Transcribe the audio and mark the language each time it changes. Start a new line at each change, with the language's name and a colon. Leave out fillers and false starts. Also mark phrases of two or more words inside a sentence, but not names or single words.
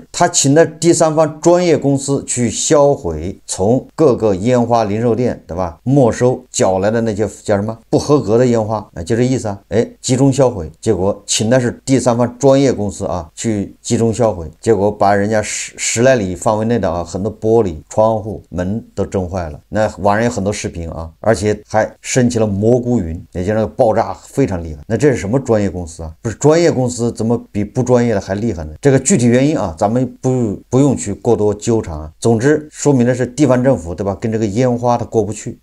Chinese: 他請的第三方專業公司去銷毀從各個煙花零售店，對吧？沒收繳來的那些叫什麼不合格的煙花，就這意思啊。集中銷毀，結果請的是第三方專業公司啊，去集中銷毀，結果把人家十來里範圍內的啊很多玻璃、窗戶、門都震壞了。那网上有很多視頻啊，而且還升起了蘑菇雲，也就是那個爆炸非常厲害。那這是什麼專業公司啊？不是专業公司怎麼比不專業的還厲害呢？這個具體原因啊，咱們不用去過多糾纏啊。总之說明的是地方政府，对吧？跟這個煙花它過不去。